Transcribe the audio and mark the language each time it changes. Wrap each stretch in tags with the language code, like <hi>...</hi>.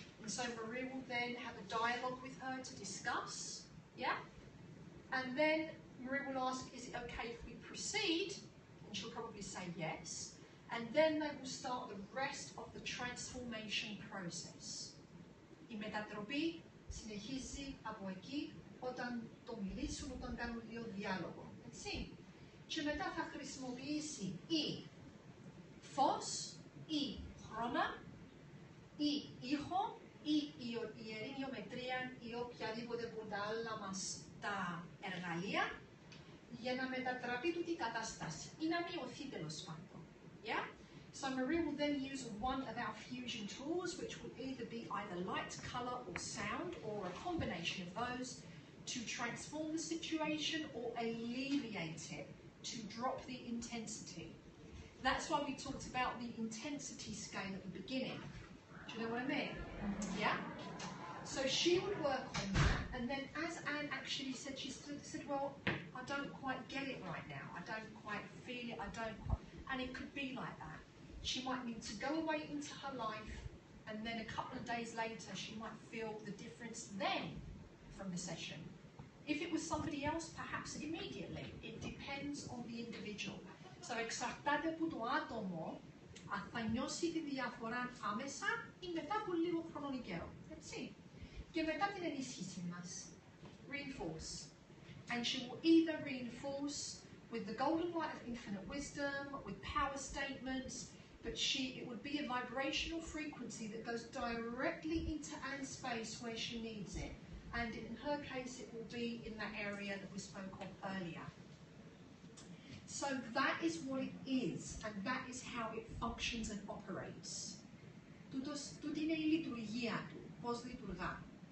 <en>And so Maria will then have a dialogue with her to discuss, yeah? And then Maria will ask, is it okay if we proceed? And she'll probably say yes. And then they will start the rest of the transformation process.</en> <el>Η μετατροπή συνεχίζει από εκεί όταν το μιλήσουν, όταν κάνουν λίγο διάλογο. Έτσι. Και μετά θα χρησιμοποιήσει ή φως, ή χρώμα, ή ήχο, ή ιερή γεωμετρία, ή οποιαδήποτε από τα άλλα μας τα εργαλεία, για να μετατραπεί τούτη η κατάσταση ή να μειωθεί τέλος πάντων.</el> <en>Yeah? So Maria will then use one of our fusion tools, which will either be either light, colour or sound, or a combination of those, to transform the situation or alleviate it, to drop the intensity. That's why we talked about the intensity scale at the beginning. Do you know what I mean? Yeah? So she would work on that, and then as Anne actually said, she said, well, I don't quite get it right now. I don't quite feel it. I don't quite... And it could be like that. She might need to go away into her life, and then a couple of days later, she might feel the difference then from the session. If it was somebody else, perhaps immediately. It depends on the individual.</en> <el>So εξαρτάται από το άτομο αν θα νιώσει τη διαφορά άμεσα ή μετά από λίγο χρονικό καιρό. Έτσι. Και μετά την ενίσχυση μας.</el> <en>Reinforce. And she will either reinforce with the golden light of infinite wisdom, with power statements, but it would be a vibrational frequency that goes directly into Anne's space where she needs it. and in her case it will be in that area that we spoke of earlier. So that is what it is, and that is how it functions and operates.</en> <el>Τούτη είναι η λειτουργία του, πώς λειτουργά.</el>